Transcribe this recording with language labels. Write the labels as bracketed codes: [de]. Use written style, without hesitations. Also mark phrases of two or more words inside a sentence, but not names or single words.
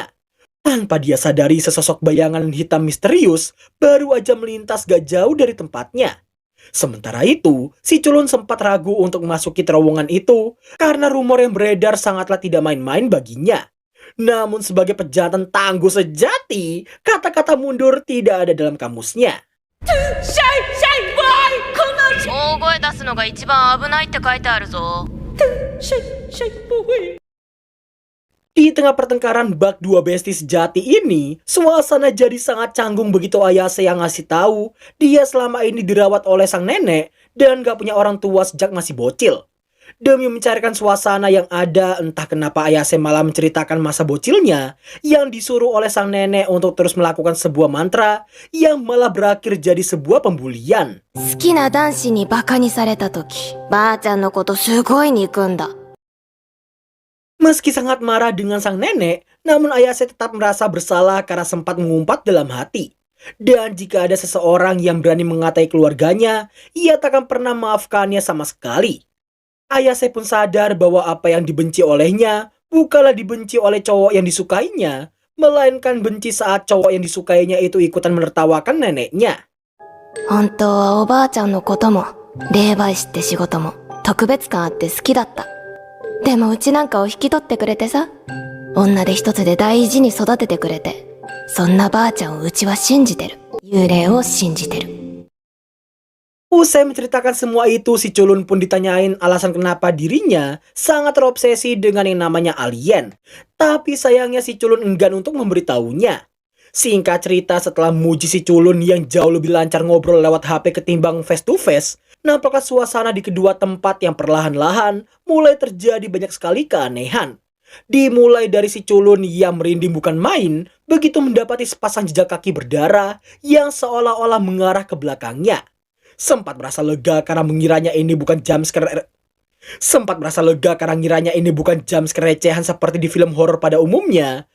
[id] Tanpa dia sadari sesosok bayangan hitam misterius baru aja melintas gak jauh dari tempatnya. Sementara itu, si culun sempat ragu untuk memasuki terowongan itu karena rumor yang beredar sangatlah tidak main-main baginya. Namun sebagai pejantan tangguh sejati, kata-kata mundur tidak ada dalam kamusnya. [ja] 大声出すのが一番危ないって書いてあるぞ。 [id] Di tengah pertengkaran bak dua besti sejati ini, suasana jadi sangat canggung begitu Ayase yang ngasih tahu dia selama ini dirawat oleh sang nenek dan gak punya orang tua sejak masih bocil. Demi mencarikan suasana yang ada, entah kenapa Ayase malah menceritakan masa bocilnya yang disuruh oleh sang nenek untuk terus melakukan sebuah mantra yang malah berakhir jadi sebuah pembulian. [ja] 好きな男子にバカにされた時、ばあちゃんのことすごい憎んだ。 [id] Meski sangat marah dengan sang nenek, namun Ayase tetap merasa bersalah karena sempat mengumpat dalam hati. Dan jika ada seseorang yang berani mengatai keluarganya, ia takkan pernah maafkannya sama sekali. Ayase pun sadar bahwa apa yang dibenci olehnya bukanlah dibenci oleh cowok yang disukainya, melainkan benci saat cowok yang disukainya itu ikutan menertawakan neneknya. [ja] 本当はおばあちゃんのことも霊媒師って仕事も特別感あって好きだった。でもうちなんかを引き取ってくれてさ、女手一つで大事に育ててくれて、そんなばあちゃんをうちは信じてる。幽霊を信じてる。 [id] Usai menceritakan semua itu, si culun pun ditanyain alasan kenapa dirinya sangat terobsesi dengan yang namanya alien. Tapi sayangnya si culun enggan untuk memberitahunya. Singkat cerita, setelah muji si culun yang jauh lebih lancar ngobrol lewat HP ketimbang [en] face to face, [id] nampaknya suasana di kedua tempat yang perlahan-lahan mulai terjadi banyak sekali keanehan. Dimulai dari si culun yang merinding bukan main begitu mendapati sepasang jejak kaki berdarah yang seolah-olah mengarah ke belakangnya. Sempat merasa lega karena ngiranya ini bukan jumpscare recehan seperti di film horor pada umumnya.